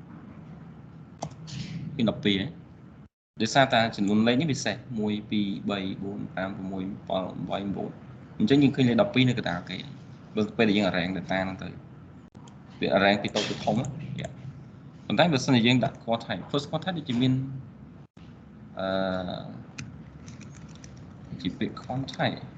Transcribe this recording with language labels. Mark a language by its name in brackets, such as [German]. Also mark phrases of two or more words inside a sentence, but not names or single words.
[Khmer] ពី12ហ្នឹងដោយសារតែចំនួនលេខនេះវាសេស1 2 3 4 5 6 7 8 9 អញ្ចឹងយើងឃើញលេខ12នៅកណ្ដាលគេបើពេលដែលយើង [English] rank data [Khmer] ហ្នឹងទៅវា rank ពីតូចទៅធំប៉ុន្តែបើសិនជាយើងដាក់ [English] quartile first quartile [Khmer] ដូចជាមាន ជាពាក្យ quantile